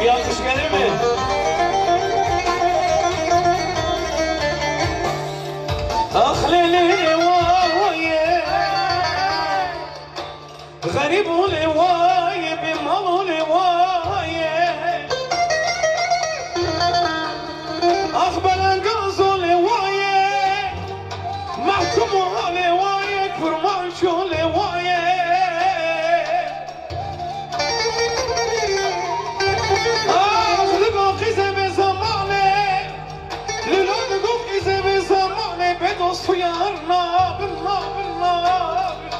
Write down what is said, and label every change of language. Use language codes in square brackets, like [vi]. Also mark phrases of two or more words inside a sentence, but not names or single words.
[tr] Bir alkış gelir mi? [zza] Ah lele vaye garip ole vaye bir mal ole vaye ah belangaz ole vaye mahkum ole vaye kurban şole vaye ah lübaki zebe zamane lübaki zebe zamane bedostu yarna billah billah